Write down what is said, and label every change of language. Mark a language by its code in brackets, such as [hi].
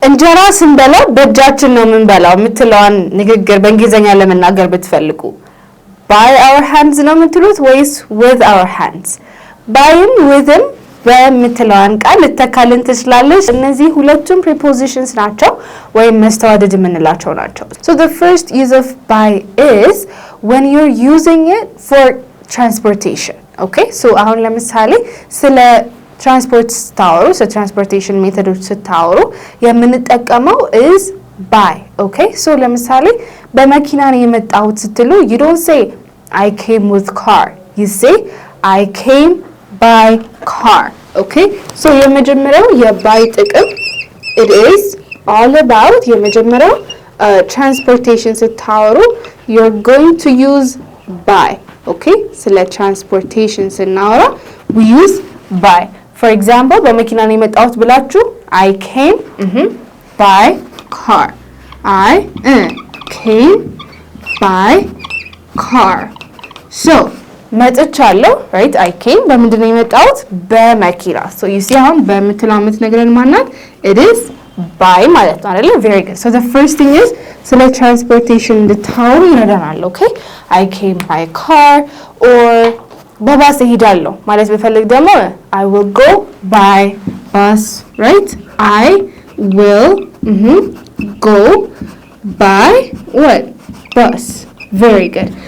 [am] እንጀራ ስንበላ በእጃችን ነው የምንበላው የምትለዋን ንግግር በእንግሊዘኛ ለመናገር ብትፈልጉ [en] by our hands [am] ነው የምትሉት ወይስ [en] with our hands? [am] byም withም በምትለዋን ቃል ልተካልን ትችላለች። እነዚህ ሁለቱም prepositions ናቸው ወይም መስተዋድድ የምንላቸው ናቸው። [en] So the first use of by is when you're using it for transportation. Okay? [am] So አሁን ለምሳሌ ስለ ትራንስፖርት ስታወሩ ትራንስፖርቴሽን ሜቶዶች ስታወሩ የምንጠቀመው [en] is by. Okay? So [am] ለምሳሌ በመኪና ነው የመጣሁት ስትሉ [en] you don't say I came with car. You say I came by car. Okay? So [am] የመጀመሪያው የby ጥቅም [en] it is all about [am] የመጀመሪያው [en] transportation [am] ስታወሩ [en] you're going to use by. Okay? [am] ስለ transportation ስናወራ [en] we use by. For example, [am] በመኪና ነው የመጣሁት ብላችሁ [en] I came by car. I came by car. So [am] መጥቻለሁ [en] right? I came በምንድን ነው የመጣሁት? በመኪና. So you see አሁን በምትለው የምትነግረን ማናት? It is by [am] ማለት ነው አይደል? [en] Very good. So the first thing is [am] ስለ transportation እንድታወሩ ይረዳናል. [en] Okay? I came by car or [am] በባስ እሄዳለሁ ማለት በፈልግ ደግሞ [en] I will go by bus, right? I will go by what? Bus. Very good.